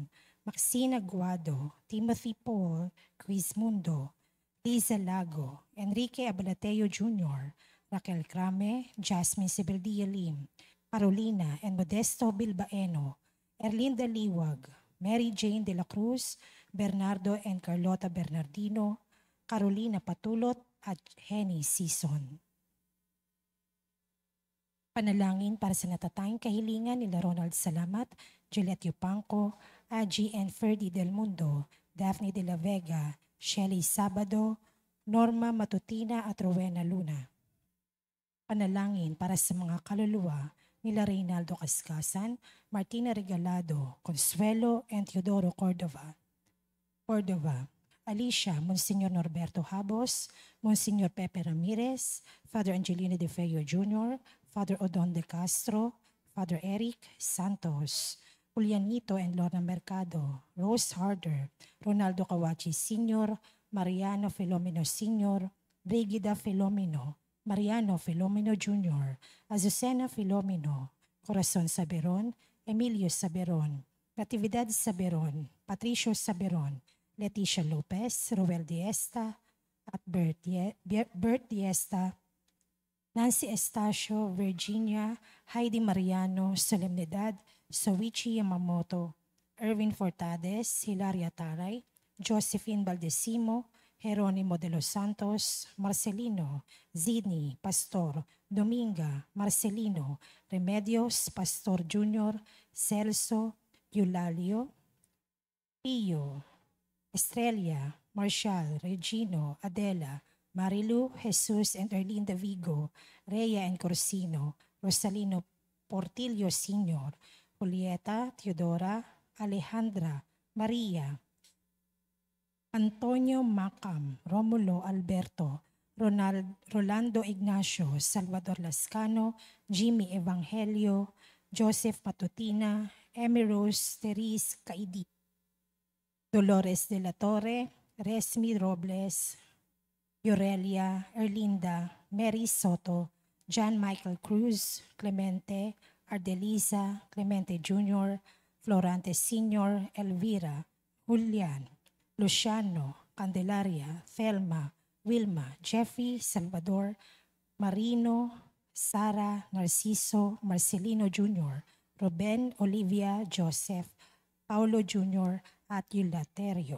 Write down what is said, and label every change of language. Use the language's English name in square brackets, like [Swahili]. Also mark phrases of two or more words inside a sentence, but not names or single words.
[Filipino] Maxine Aguado, Timothy Paul, Chris Mundo, Liza Lago, Enrique Abalateo Jr., Raquel Crame, Jasmine Sibeldia Lim, Carolina and Modesto Bilbaeno, Erlinda Liwag, Mary Jane de la Cruz, Bernardo and Carlota Bernardino, Carolina Patulot at Henny Sison. Panalangin para sa natatayang kahilingan nila Ronald Salamat, Juliet Yupanco, Aji and Ferdy Del Mundo, Daphne de la Vega, Shelly Sabado, Norma Matutina at Rowena Luna. Panalangin para sa mga kaluluwa nila Reynaldo Cascasan, Martina Regalado, Consuelo and Teodoro Cordova, Alicia, Monsignor Norberto Habos, Monsignor Pepe Ramirez, Father Angelino De Feo Jr., Father Odon De Castro, Father Eric Santos, Julianito and Lorna Mercado, Rose Harder, Ronaldo Kawachi Sr., Mariano Filomeno Sr., Brigida Filomeno, Mariano Filomeno Jr., Azucena Filomeno, Corazon Saberon, Emilio Saberon, Natividad Saberon, Patricio Saberon, Leticia Lopez, Roel Diesta, at Bert Diesta, Nancy Estacio, Virginia, Heidi Mariano, Solemnidad, Soichi Yamamoto, Erwin Fortades, Hilaria Taray, Josephine Baldesimo, Jeronimo de los Santos, Marcelino, Zidni, Pastor, Dominga, Marcelino, Remedios, Pastor Junior, Celso, Eulalio, Pio, Estrella, Marshall, Regino, Adela, Marilu, Jesus and Erlinda Vigo, Rhea and Corsino, Rosalino Portillo Sr., Julieta, Teodora, Alejandra, Maria, Antonio Macam, Romulo Alberto, Rolando Ignacio, Salvador Lascano, Jimmy Evangelio, Joseph Matutina, Amy Rose Teris Caidi, Dolores de la Torre, Resmi Robles, Yorelia, Erlinda, Mary Soto, John Michael Cruz, Clemente, Ardelisa, Clemente Jr., Florante Sr., Elvira, Julian, Luciano, Candelaria, Thelma, Wilma, Jeffrey, Salvador, Marino, Sara, Narciso, Marcelino Jr., Ruben, Olivia, Joseph, Paulo Jr., at Eulaterio.